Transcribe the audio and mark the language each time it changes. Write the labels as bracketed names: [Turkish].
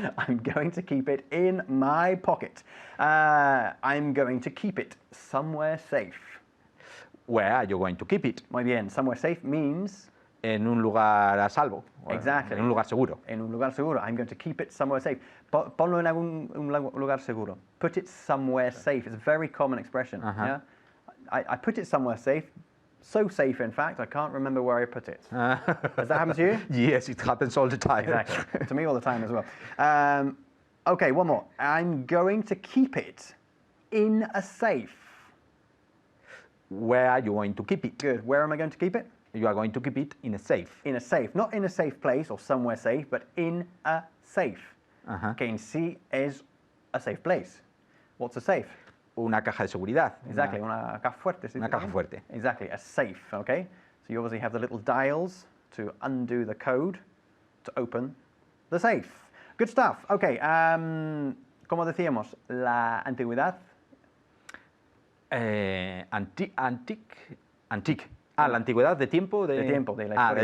[English] I'm going to keep it in my pocket. I'm going to keep it somewhere safe. Where are you going to keep it? [Spanish] Muy bien, [English] somewhere safe means [Spanish] En un lugar a salvo. [English] exactly. [Spanish] En un lugar seguro. En un lugar seguro. [English] I'm going to keep it somewhere safe. [Spanish] Ponlo en un lugar seguro. [English] Put it somewhere safe. It's a very common expression. Yeah? I put it somewhere safe. So safe, in fact, I can't remember where I put it. Has that happened to you? Yes, it happens all the time. Exactly. To me all the time as well. Okay, one more. I'm going to keep it in a safe. Where are you going to keep it? Good. Where am I going to keep it? You are going to keep it in a safe. In a safe. Not in a safe place or somewhere safe, but in a safe. [Spanish] Que en sí es [English] a safe place. What's a safe? [Spanish] Una caja de seguridad. [English] Exactly. [Spanish] Una caja fuerte. Una caja fuerte. [English] Exactly. A safe. Okay. So you obviously have the little dials to undo the code to open the safe. Good stuff. Okay. [Spanish] Como decíamos, la antigüedad. [English] Antique. [Spanish] La antigüedad de tiempo. De tiempo, de la historia.